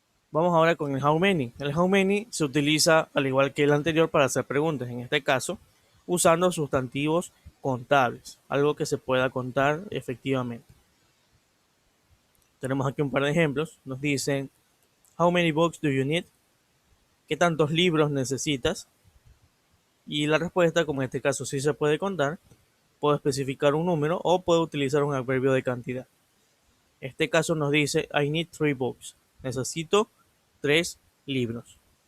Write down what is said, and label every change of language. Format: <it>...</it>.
<es>Vamos ahora con el how many. El how many se utiliza al igual que el anterior para hacer preguntas, en este caso usando sustantivos contables, algo que se pueda contar efectivamente. Tenemos aquí un par de ejemplos. Nos dicen,</es> <en>how many books do you need?</en> <es>¿Qué tantos libros necesitas? Y la respuesta, como en este caso sí se puede contar, puedo especificar un número o puedo utilizar un adverbio de cantidad. Este caso nos dice,</es> <en>I need 3 books.</en> <es>Necesito 3 libros.</es>